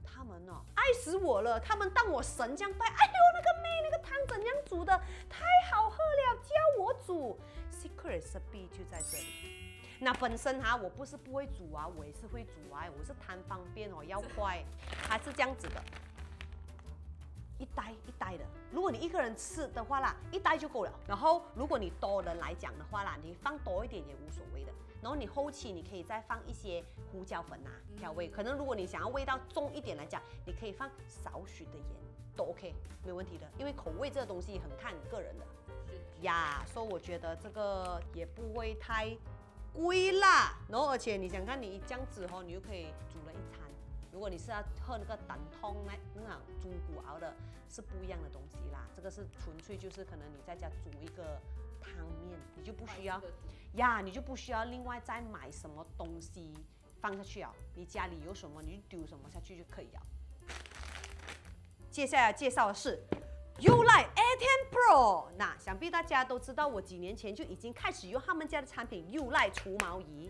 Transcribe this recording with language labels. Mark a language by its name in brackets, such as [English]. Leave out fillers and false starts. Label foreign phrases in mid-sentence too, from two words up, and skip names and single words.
[Chinese] 他們哦愛死我了，他們當我神這樣拜。哎呦，那個妹，那個湯怎樣煮的？太好喝了，教我煮。 [English] Secret recipe [Chinese] 就在這裡。那本身哈，我不是不會煮啊，我也是會煮啊，我是貪方便哦，要快。它是這樣子的。一袋一袋的，如果你一個人吃的話啦，一袋就夠了。然後如果你多人來講的話啦，你放多一點也無所謂的。然後你後期你可以再放一些胡椒粉啊調味。可能如果你想要味道重一點來講，你可以放少許的鹽，都 OK， 沒問題的。因為口味這個東西很看你個人的呀，所以我覺得這個也不會太貴啦。然後而且你想看你這樣子哦，你就可以煮了一餐。如果你是要喝那個蛋湯那種豬骨熬的，是不一樣的東西啦。這個是純粹就是可能你在家煮一個湯麵，你就不需要呀，你就不需要另外再買什麼東西放下去啊。你家裡有什麼你就丟什麼下去就可以了。接下來介紹的是 Youlai A10 Pro，那想必大家都知道，我幾年前就已經開始用他們家的產品Youlai除毛儀。